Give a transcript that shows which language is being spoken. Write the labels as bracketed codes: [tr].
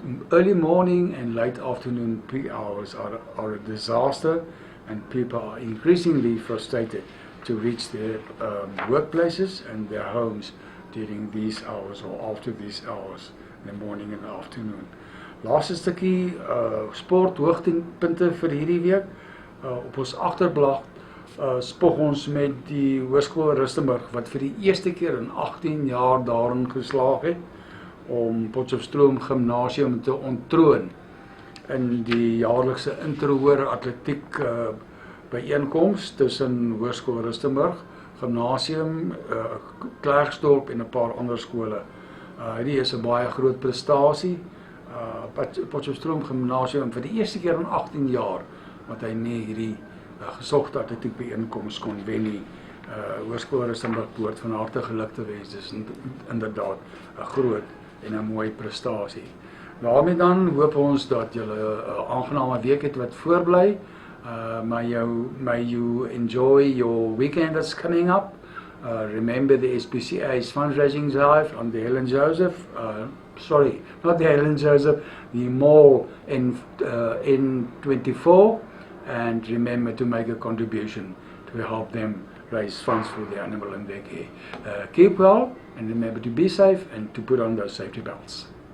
[en] Early morning and late afternoon peak hours are a disaster, and people are increasingly frustrated to reach their workplaces and their homes during these hours or after these hours in the morning and afternoon. [af] Laaste stukkie sport hoogtepunte vir hierdie week. Op ons agterblad spog ons met die Hoërskool Rustenburg wat vir die eerste keer in 18 jaar daarin geslaag het om Potchefstroom Gimnasium te onttroon in die jaarlikse inter-hoër atletiek byeenkoms tussen Hoërskool Rustenburg, Gimnasium, Klerksdorp en 'n paar ander skole. Hierdie is 'n baie groot prestasie. Potchefstroom Gimnasium vir die eerste keer in 18 jaar wat hy nie hierdie gesogte atletiek byeenkoms kon wen nie. Hoërskool Rustenburg behoort van harte geluk te wens. Dis inderdaad 'n groot en 'n mooi prestasie. Daarmee dan hoop ons dat julle 'n aangename week het wat voorbly. [en] May you enjoy your weekend that's coming up. Remember the SPCA's fundraising drive on the Helen Joseph, sorry, not the Helen Joseph, the mall in N24, and remember to make a contribution to help them raise funds for the animal in their care. Keep well, and remember to be safe and to put on those safety belts.